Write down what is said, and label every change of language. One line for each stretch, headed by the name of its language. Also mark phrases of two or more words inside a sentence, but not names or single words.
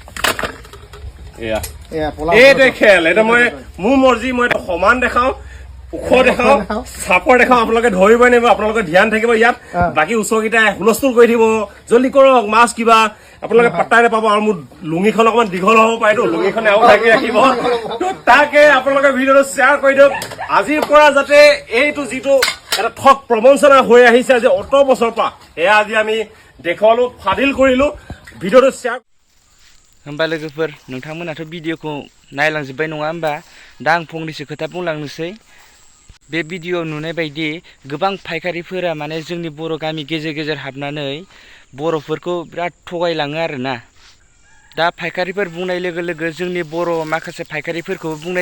Assamese: এয়া এইটোৱে খেল এটা মই মোৰ মৰ্জি মই সমান দেখাওঁ ওখ দেখাওঁ চাপৰ দেখাওঁ আপোনালোকে ধৰিবই নোৱাৰিব আপোনালোকে ধ্যান থাকিব ইয়াত বাকী ওচৰকেইটাই হুলস্থুল কৰি দিব জলদি কৰক মাছ কিবা আপোনালোকে পাত্তাই নাপাব আৰু মোৰ লুঙিখন অকণমান দীঘল হ'ব পাৰেতো লুঙিখনে আৰু ঢাকি ৰাখিব তাকে আপোনালোকে ভিডিঅ'টো শ্বেয়াৰ কৰি দিয়ক আজিৰ পৰা যাতে এইটো যিটো এটা ঠগ প্ৰবঞ্চনা হৈ আহিছে আজি অত বছৰৰ পৰা এয়া আজি আমি দেখুৱালো ফাদিল কৰিলো ভিডিঅ'টো শ্বেয়াৰ
Bodo: होमबा लोगोफोर नोंथांमोनाथ' भिडिअखौ नायलांजोब्बाय नङा होमबा दा आं फंनैसो खोथा बुंलांनोसै बे भिडिअआव नुनाय बायदि गोबां फायखारिफोरा माने जोंनि बर' गामि गेजेर गेजेर हाबनानै बर'फोरखौ बिराद थगायलाङो आरोना दा फायखारिफोर बुंनाय लोगो लोगो जोंनि बर' माखासे फायखारिफोरखौबो बुंनाय